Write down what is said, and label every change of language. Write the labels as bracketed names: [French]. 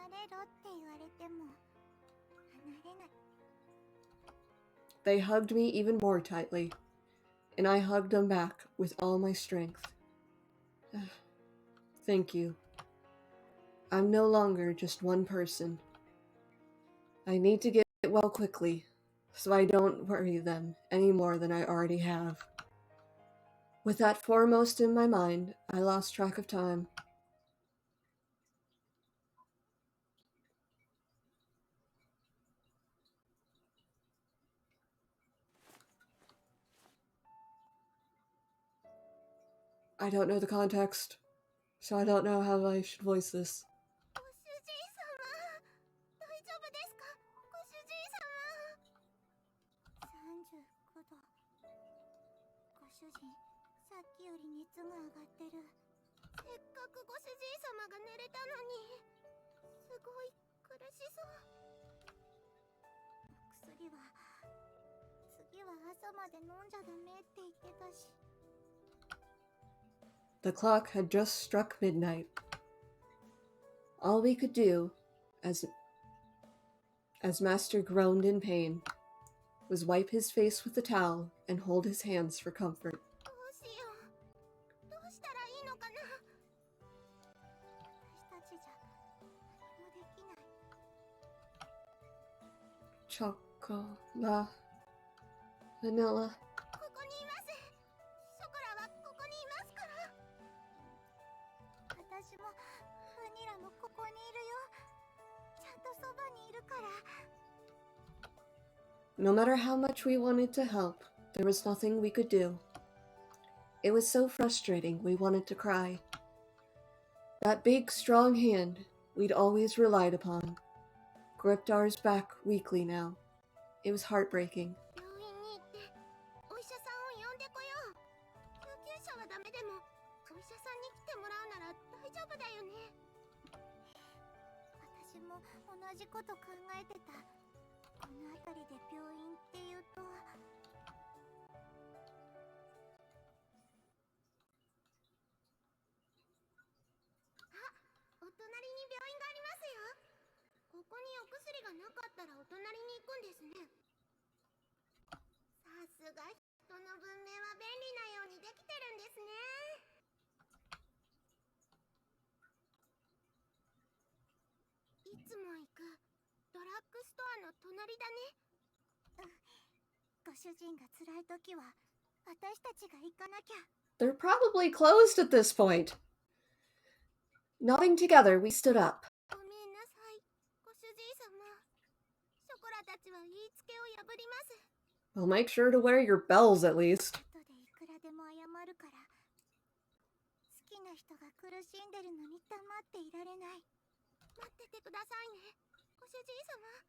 [Japanese] ろって言われても離れない。 [English] They hugged me even more tightly, and I hugged them back with all my strength. Thank you. I'm no longer just one person. I need to get well quickly, so I don't worry them any more than I already have. With that foremost in my mind, I lost track of time. I don't know the context, so I don't know how I should voice this. [Japanese] ご主人様、大丈夫ですか？ご主人様。 39度。ご主人、さっきより熱が上がってる。せっかくご主人様が寝れたのに、すごい苦しそう。薬は、次は朝まで飲んじゃダメって言ってたし。 [English] The clock had just struck midnight. All we could do, as Master groaned in pain, was wipe his face with the towel and hold his hands for comfort. [Japanese] どうしよう。どうしたらいいのかな。私たちじゃ何もできない。 [English] Chocolate, vanilla. [Japanese] ここにいます。ショコラはここにいますから。私もバニラもここにいるよ。ちゃんとそばにいるから。 [English] No matter how much we wanted to help, there was nothing we could do. It was so frustrating we wanted to cry. That big, strong hand we'd always relied upon gripped ours back weakly now. It was heartbreaking. [Japanese] 病院に行ってお医者さんを呼んでこよう。救急車はダメでもお医者さんに来てもらうなら大丈夫だよね。私も同じこと考えてた。この辺りで病院っていうと。あ、お隣に病院がありますよ。ここにお薬がなかったらお隣に行くんですね。さすが人の文明は便利なようにできてるんですね。いつも行くドラッグストアの隣だね。ご主人が辛い時は私たちが行かなきゃ。 [English] They're probably closed at this point. Nodding together, we stood up. [Japanese] ごめんなさい、ご主人様。ショコラたちは言いつけを破ります。 [English] Well, make sure to wear your bells at least. [Japanese] 後でいくらでも謝るから。好きな人が苦しんでるのに黙っていられない。待っててくださいね、ご主人様。